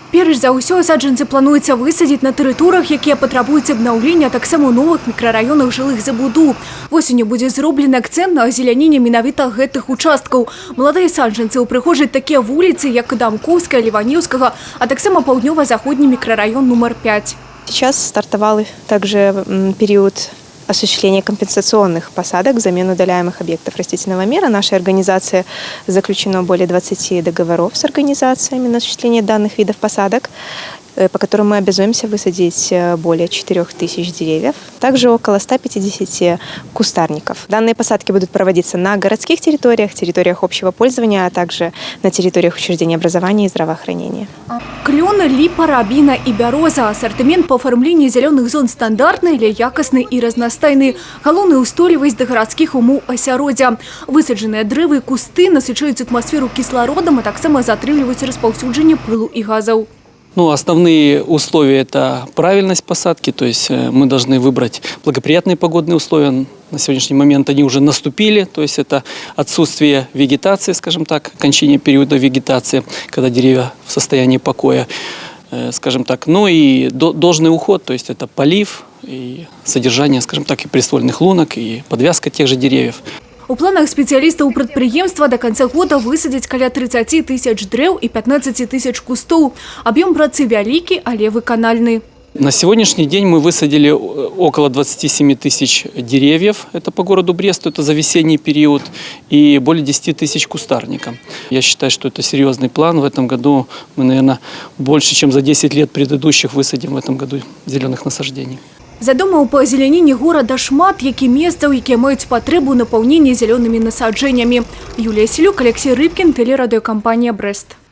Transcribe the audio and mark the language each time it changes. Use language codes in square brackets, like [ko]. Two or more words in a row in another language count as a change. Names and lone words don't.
[be] Перш за ўсё, саджанцы плануецца высадзіць на тэрыторыях, якія патрабуюць абнаўлення, таксама ў новых мікрараёнах жылых забудоў. Восенню будзе зроблены акцэнт на азеляненне менавіта гэтых участкаў. Маладыя саджанцы ўпрыгожаць такія вуліцы, як Дамковская, Ливаневскага, а таксама паўднёва-заходні мікрараён нумар 5. [ru] Сейчас стартовал также период осуществления компенсационных посадок взамен удаляемых объектов растительного мира. Нашей организации заключено более 20 договоров с организациями на осуществление данных видов посадок, по которым мы обязуемся высадить более 4000 деревьев, также около 150 кустарников. Данные посадки будут проводиться на городских территориях, территориях общего пользования, а также на территориях учреждений образования и здравоохранения. Клен, липа, рябина и бяроза. Ассортимент по оформлению зеленых зон стандартный, [be] але якасный и разностайный. Галоўная устойлівасць да гарадскіх умоў асяроддзя. Высаджаныя дрэвы і кусты насычаюць атмасферу кислородом, а таксама затрымліваюць распаўсюджанне пылу и газаў. [ru] Основные условия – это правильность посадки, то есть мы должны выбрать благоприятные погодные условия. На сегодняшний момент они уже наступили, то есть это отсутствие вегетации, скажем так, окончание периода вегетации, когда деревья в состоянии покоя, скажем так. Ну и должный уход, то есть это полив и содержание, скажем так, и приствольных лунок, и подвязка тех же деревьев. [be] У планах спецыялістаў прадпрыемства [ru] до конца года [be] высадзіць каля 30 тысяч дрэў и 15 тысяч кустоў. Объем працы вялікі, але выканальны. [ru] На сегодняшний день мы высадили около 27 тысяч деревьев, это по городу Бресту, это за весенний период, и более 10 тысяч кустарника. Я считаю, что это серьезный план. В этом году мы, наверное, больше, чем за 10 лет предыдущих высадим в этом году зеленых насаждений. [be] Задумаў па азеляненні горада шмат, які месцаў, якія маюць патрэбу напаўнення зялёнымі насаджэннямі. [ru] Юлія Селюк, Алексей Рыбкин, телерадиокомпания «Брест».